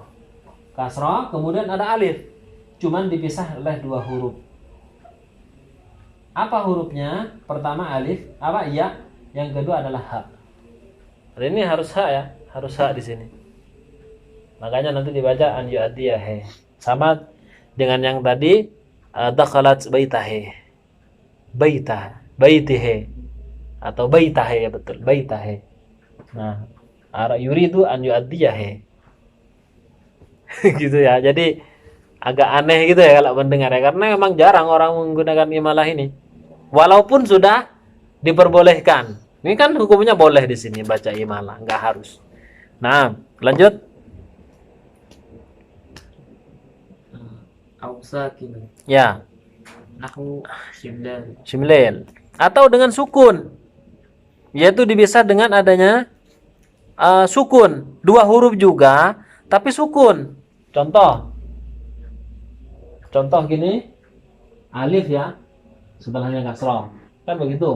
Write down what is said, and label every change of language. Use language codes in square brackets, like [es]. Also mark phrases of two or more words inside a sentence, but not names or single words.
[id] Kasrah, kemudian ada alif. Cuman dipisah oleh dua huruf. Apa hurufnya? Pertama alif, apa ya? Yang kedua adalah ha. Ini harus ha ya, harus ha di sini. Makanya nanti dibaca [ar] an yu'addiyahe. [id] Sama dengan yang tadi [ar] dakhalat baitahe. [id] Baitihe. Atau baitahe, ya betul, baitahe. Nah, [ar] yuridu an yu'addiyahe. [id] Gitu ya. Jadi agak aneh gitu ya kalau mendengar ya, karena memang jarang orang menggunakan imalah ini. Walaupun sudah diperbolehkan. Ini kan hukumnya boleh di sini baca imalah, nggak harus. Nah, lanjut. [ar] أو ساكن [id] Ya, [ar] نحو شملان. [id] shimlel. Atau dengan sukun. Yaitu dipisah dengan adanya sukun. Dua huruf juga, tapi sukun. Contoh gini, alif ya, setelahnya kasrah, kan begitu.